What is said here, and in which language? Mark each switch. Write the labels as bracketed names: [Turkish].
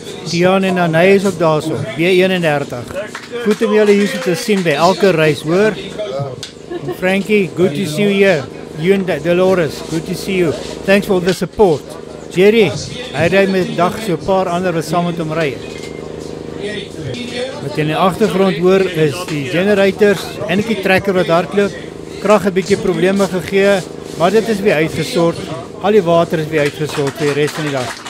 [Afrikaans] Dion en Anay is ook daarso, B31. Goed om julle hier te sien by elke reis, hoor. [English] En Frankie, good to see you here. You and Dolores, good to see you. Thanks for the support. [Afrikaans] Jerry, hy ry met dag so 'n paar ander wat saam met hom ry. Wat in die agtergrond hoor is die generators en die trekker wat hardloop. Krag 'n bietjie probleme gegee, maar dit is weer uitgesort. Al die water is weer uitgesort vir die res van die dag.